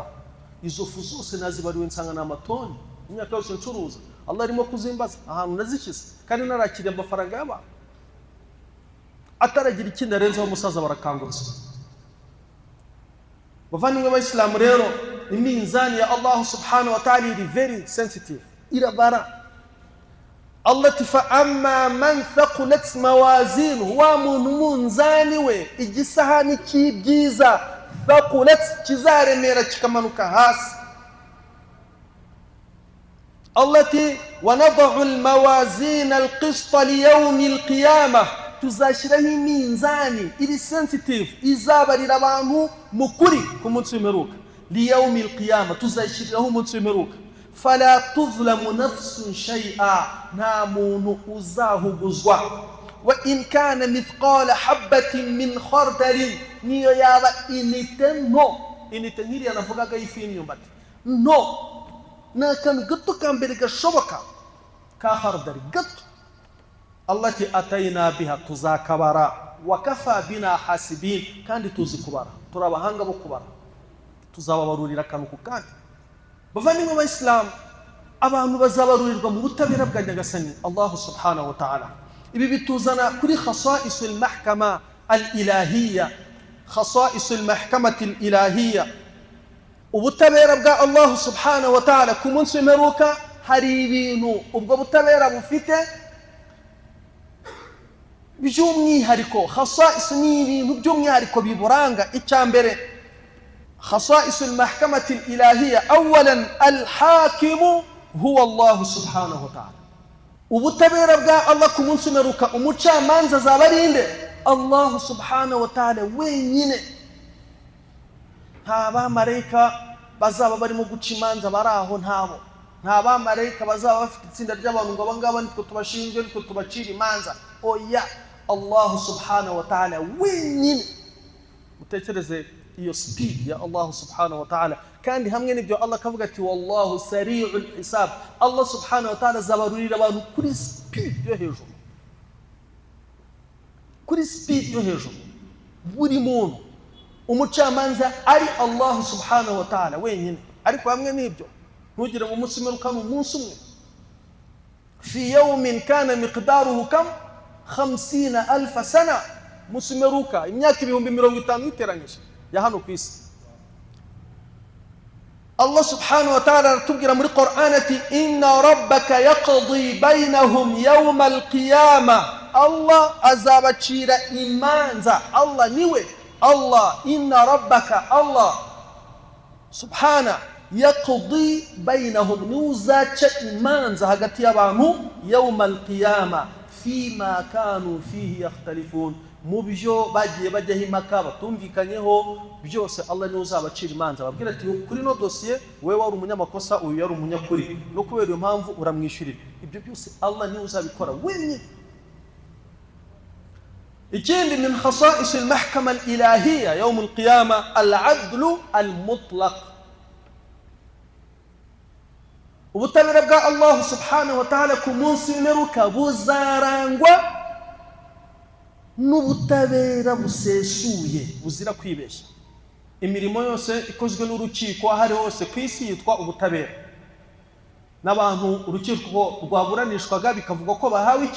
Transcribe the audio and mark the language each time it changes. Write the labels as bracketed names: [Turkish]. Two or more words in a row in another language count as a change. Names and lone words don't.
[Kinyarwanda] Izo fu zose nazibariwe nsanga n'amatoni, imyaka yose ncuruza. Allah arimo kuzimbaza ahantu nazishyize, kandi narakiriye amafaranga y'abantu. Ataragira ikindi arenzaho, umusaza barakangutse. Bavandimwe b'Abayisilamu rero, iminzani ya Allah [Arabic] سبحانه وتعالى [Kinyarwanda] iri [English] very sensitive, [Kinyarwanda] irabara. Allah tifa [Arabic] أما من ثقلت موازينه, [Kinyarwanda] wa muntu munzani we igisahani cy'ibyiza thaqulat kizaremera kikamanuka hasi. [Arabic] Allah ti ونضع الموازين القسط ليوم القيامة, [Kinyarwanda] tuzashiraho iminzani iri sensitive izabarira abantu mukuri ku munsi w'imperuka. [Arabic] ليوم القيامة, [Kinyarwanda] tuzashiraho umunsi w'imperuka. [Arabic] فلا تظلم نفس شيئا, [Kinyarwanda] nta muntu uzahuguzwa. [Arabic] وإن كان مثقال حبة من خردل, [Kinyarwanda] niyo yaba inite nto. Inite nk'iri yanavugaga y'ifu y'imyumbati nto, n'akantu gato kambere gashoboka. khardari gato. Allah ati [Arabic] أتينا بها, [Kinyarwanda] tuzakabara, [Arabic] وكفى بنا حاسبين, [Kinyarwanda] kandi tuzi kubara, turabahanga bo kubara, tuzababarurira akantu kandi. Bavandimwe b'Islam, abantu bazabarurirwa mu butabera bwa Nyagasani Allah [Arabic] سبحانه وتعالى. Ibi bituzana kuri خصائص المحكمة الإلهية، خصائص المحكمة الإلهية. [Kinyarwanda] Ubutabera bwa Allah [Arabic] سبحانه وتعالى [Kinyarwanda] ku munsi w'imperuka, hari ibintu ubwo butabera bufite by'umwihariko. Khasa'is ni ibintu by'umwihariko biburanga. [Arabic] Icyambere, خصائص المحكمة الإلهية، أولا الحاكم هو الله سبحانه وتعالى. [Kinyarwanda] Ubutabera bwa Allah ku munsi w'imperuka, umucamanza azaba ari nde? [Arabic] الله سبحانه وتعالى wenyine. [Kinyarwanda] Nta bamarayika bazaba barimo guca imanza bari aho, ntabo. Nta bamarayika bazaba bafite itsinda ry'abantu ngo abangaba nitwe tubashinzwe, nitwe tubacira imanza. Oya, [Arabic] الله سبحانه وتعالى wenyine. [Kinyarwanda] Mutekereze iyo speed ya Allah [Arabic] سبحانه وتعالى. [Kinyarwanda] Kandi hamwe n'ibyo Allah kavuga ati [Arabic] والله سريع الحساب. [Kinyarwanda] Allah [Arabic] سبحانه وتعالى [Kinyarwanda] zabarurira abantu kuri speed yo hejuru, kuri speed yo hejuru. Buri muntu umucamanza ari Allah [Arabic] سبحانه وتعالى [Kinyarwanda] wenyine. Ariko hamwe n'ibyo ntugire mu munsi w'imperuka umunsi umwe. [Arabic] في يوم كان مقداره كم 50,000 سنة. [Kinyarwanda] Munsi w'imperuka imyaka 50,000 iteranyije ya hano ku isi. Allah [Arabic] سبحانه وتعالى [Kinyarwanda] aratubwira muri Qur'an ati [Arabic] إن ربك يقضي بينهم يوم القيامة. [Kinyarwanda] Allah azabacira imanza. [Arabic] Allah niwe Allah. إن ربك الله سبحانه يقضي بينهم, [Kinyarwanda] nuzaca imanza hagati y'abantu [Arabic] يوم القيامة فيما كانوا فيه يختلفون, [Kinyarwanda] mu byo bagiye bajyaho impaka batumvikanyeho byose. Allah niwe uzabacira imanza, babwira ati kuri no dossier wewe wari umunyamakosa, uyu yari umunyakuri, no kubera iyo mpamvu uramwishyurira. Ibyo byose Allah niwe uzabikora wenyine. [Arabic] ikindi من خصائص المحكمة الإلهية يوم القيامة العدل المطلق. [Kinyarwanda] Ubutabera bwa Allah [Arabic] سبحانه وتعالى [Kinyarwanda] ku munsi w'imperuka buzarangwa n'ubutabera busesuye buzira kwibeshya. Imirimo yose ikozwe n'urukiko ahari hose ku isi yitwa ubutabera. N'abantu urukiko rwaburanishwaga bikavuga ko bahawe iki?